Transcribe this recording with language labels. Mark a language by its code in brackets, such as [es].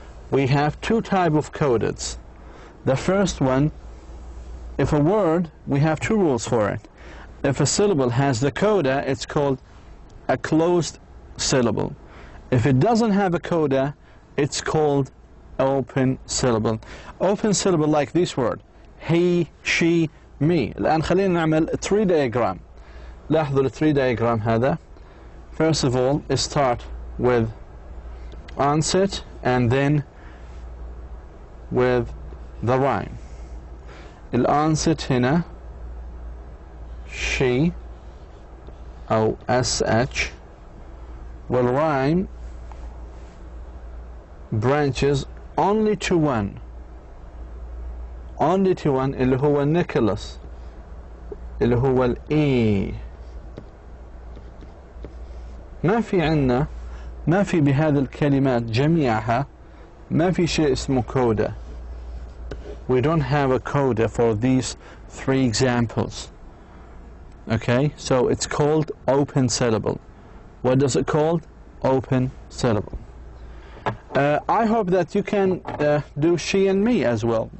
[en] We have two type of codas. The first one, if a word, we have two rules for it. If a syllable has the coda, it's called a closed syllable. If it doesn't have a coda, it's called open syllable. Open syllable like this word, he, she, me. [ar] الآن خلينا نعمل tree diagram. لاحظوا الtree diagram هذا. [en] First of all, start with onset and then with the rhyme. الonset هنا she أو sh, والrhyme branches only to one. Only to one [ar] اللي هو النيكولاس اللي هو الإي. ما في عنا، ما في بهذه الكلمات جميعها ما في شيء اسمه coda. [en] We don't have a coda for these three examples. Okay, so it's called open syllable. What is it called? Open syllable. I hope that you can do she and me as well.